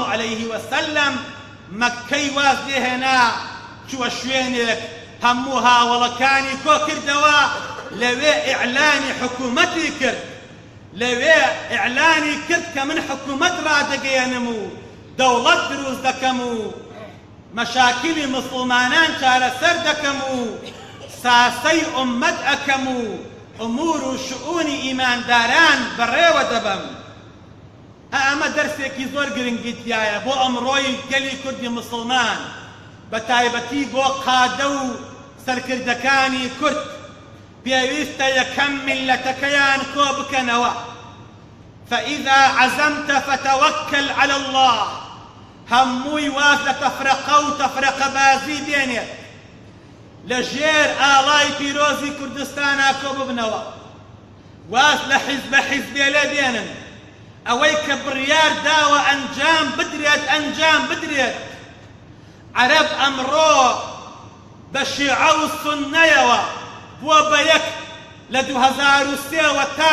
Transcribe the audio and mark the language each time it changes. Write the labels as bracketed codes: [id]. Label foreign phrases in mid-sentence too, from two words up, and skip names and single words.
[ar] عليه وسلم [ckb] مەککەی واز لێهێنا چووە شوێنێک هەموو هاوڵەکانی کۆ کردەوە لەوێ ئیعلانی حکومەتی کرد لەوێ ئیعلانی کرد کە من حکومەت ڕادەگەیەنم و دەوڵەت دروست دەکەم و مەشاکلی مسڵمانان چارەسەر دەکەم و ساسەی ئوممەت ئەکەم و ئومور و شؤونی ئیمانداران بەڕێوە دەبەم ئەمە دەرسێکی زۆر گرنگی تایە بۆ ئەمڕۆی گەلی کوردی مسلمان بە تایبەتی بۆ قادە و سەرکردەکانی کورد پێویستە یەکەم میلەتەکەیان کۆ بکەنەوە [ar] فإذا عزمت فتوكل على الله [ckb] هەمووی واز لە تەفرەقە و تەفرەقە بازی بێنێت لە ژێر ئاڵای پیرۆزی کوردستانە کۆ ببنەوە واز لە حیزبە حیزبێ لێ بێنن ئەوەی کە بڕیار داوە ئەنجام بدرێت ئەنجام بدرێت عەرەب ئەمڕۆ بە شیعە و سوننەیەوە بووە بە یەک لە 2003 تا